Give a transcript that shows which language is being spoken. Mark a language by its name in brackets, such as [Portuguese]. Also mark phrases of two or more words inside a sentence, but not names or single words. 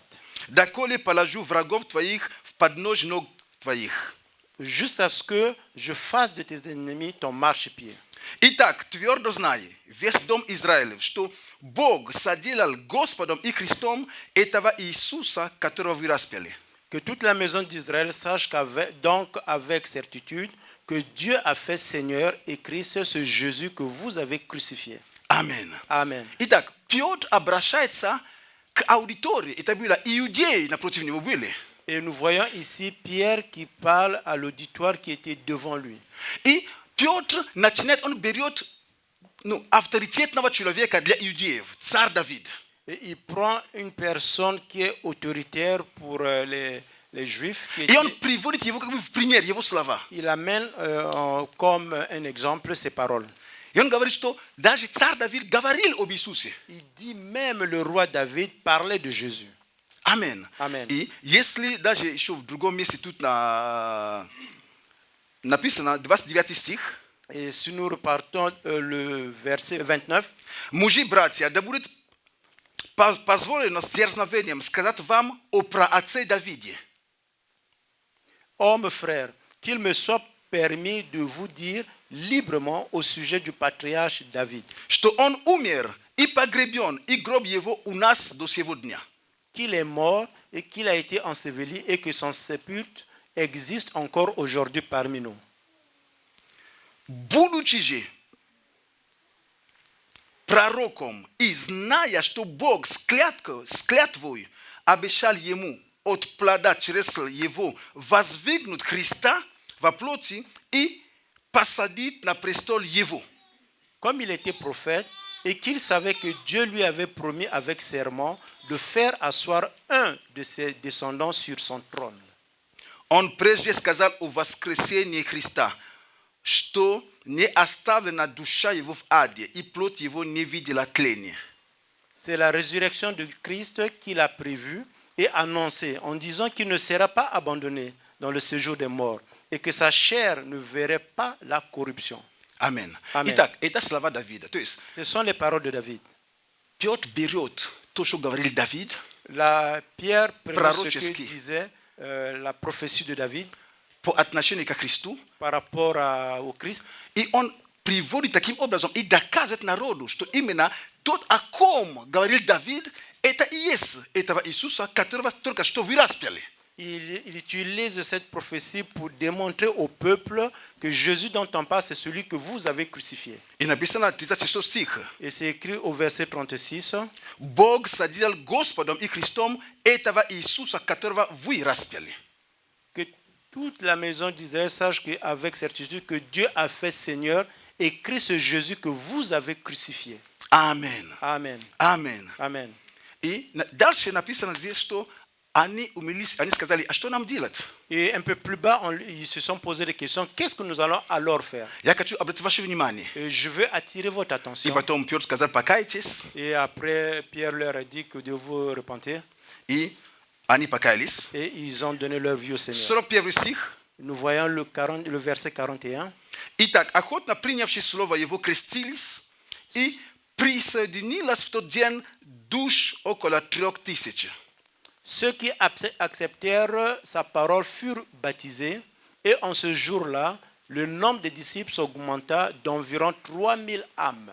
[Russian] Доколе положу врагов твоих в подножь ног твоих. [French] Jusqu'à ce que je fasse de tes ennemis ton marchepied. [Russian] Итак, твердо знай, весь дом Израилев, что Бог соделал Господом и Христом этого Иисуса, которого вы распяли. [French] Que toute la maison d'Israël sache donc avec certitude que Dieu a fait Seigneur et Christ ce Jésus que vous avez crucifié. [Russian] Amen. [French] Amen. [Russian] Итак, Петр обращается к аудитории. Это было иудеи напротив него были. [French] Et nous voyons ici Pierre qui parle à l'auditoire qui était devant lui. [Russian] И Петр начинает, он берет авторитетного человека для иудеев, царь Давид. [French] Et il prend une personne qui est autoritaire pour les Juifs. [Russian] И он приводит его как бы в пример, его слова. [French] Il amène comme un exemple ses paroles. [Russian] И он говорит, что даже царь Давид говорил об Иисусе. [French] Il dit même le roi David parlait de Jésus. [Russian] Amen. [French] Amen. [Russian] И если даже еще в другом месте тут написано 29 стих. [French] Et si nous repartons le verset 29. [Russian] Мужи, братья, да будет позволено с дерзновением сказать вам о праотце Давиде. [French] Hommes, frères, qu'il me soit permis de vous dire librement au sujet du patriarche David. [Russian] Что он умер и погребен, и гроб его у нас до сего дня. [French] Qu'il est mort et qu'il a été enseveli et que son sépulcre existe encore aujourd'hui parmi nous. [Russian] Будучи же пророком и зная, что Бог с клятвой обещал ему от плода через его воздвигнуть Христа во плоти и посадить на престол его. [French] Comme il était prophète et qu'il savait que Dieu lui avait promis avec serment de faire asseoir un de ses descendants sur son trône. [Russian] Он прежде сказал о воскресении Христа, что не оставлена душа его в аде, и плоть его не видела тления. [French] C'est la résurrection de Christ qu'il a prévue et annoncée en disant qu'il ne sera pas abandonné dans le séjour des morts et que sa chair ne verrait pas la corruption. [Russian] Amen. [French] Amen. [Russian] Итак, это слова Давида. То есть [French] Ce sont les paroles de David. [Russian] Петр берет то что говорил David, [French] La Pierre prenait ce que [Russian] Prorocheski. [French] disait la prophétie de David [Russian] po отношению к Христу, [French] par rapport au Christ. [Russian] и он приводит таким образом и доказывает народу, что именно тот, о ком говорил Давид, это и есть этого Иисуса, которого только что вы распяли. [French] Il utilise cette prophétie pour démontrer au peuple que Jésus dont on parle, c'est celui que vous avez crucifié. [Russian] И написано 36 стих. [French] Et c'est écrit au verset 36. [Russian] Бог соделал Господом и Христом этого Иисуса, которого вы распяли. [French] Que toute la maison d'Israël sache qu'avec certitude que Dieu a fait Seigneur et Christ Jésus que vous avez crucifié. [Russian] Amen. [French] Amen. [Russian] Amen. [French] Amen. [Russian] И дальше написано здесь, что они сказали, а что нам делать? [French] Et un peu plus bas, ils se sont posé des questions. Qu'est-ce que nous allons alors faire? [Russian] Я хочу обратить ваше внимание. [French] Et je veux attirer votre [Russian] И [French] attention. [Russian] потом Петр сказал, покайтесь. [French] Et après, Pierre leur a dit que de vous repentir. [Russian] И они покаялись. [French] Et ils ont donné leur vie au Seigneur. [Russian] 41 стих. [French] Nous voyons le verset 41. [Russian] Итак, охотно принявшие слово его крестились, и присоединилось в тот день душ около 3000. [French] Ceux qui acceptèrent sa parole furent baptisés, et en ce jour-là, le nombre de disciples s'augmenta d'environ 3000 âmes.